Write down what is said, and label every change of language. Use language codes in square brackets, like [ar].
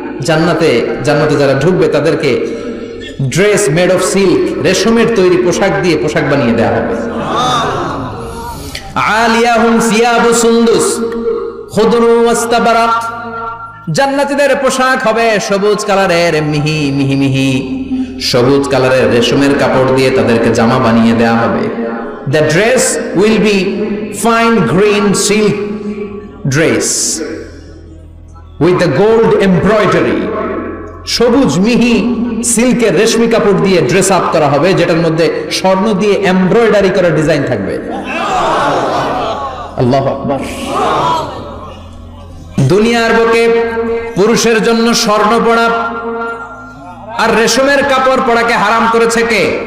[bn] জান্নাতে যারা ঢুকবে তাদেরকে [en] dress made of silk, [bn] রেশমের তৈরি পোশাক দিয়ে পোশাক বানিয়ে দেওয়া হবে। [ar] আলিয়াহুম সিয়াবু সুন্দুস খুদরু ওয়াস্তাবারাক। [bn] জান্নাতীদের পোশাক হবে সবুজ কালারের, মিহি মিহি মিহি সবুজ কালারের রেশমের কাপড় দিয়ে তাদেরকে জামা বানিয়ে দেয়া হবে। [en] The dress will be fine green silk dress with the gold embroidery. [bn] সবুজ মিহি সিল্কের রেশমি কাপড় দিয়ে ড্রেস আপ করা হবে, যেটার মধ্যে স্বর্ণ দিয়ে এমব্রয়ডারি করা ডিজাইন থাকবে। আল্লাহু আকবার। দুনিয়ার বুকে পুরুষের জন্য স্বর্ণ পরা আর রেশমের কাপড় পরাকে হারাম করেছে কে?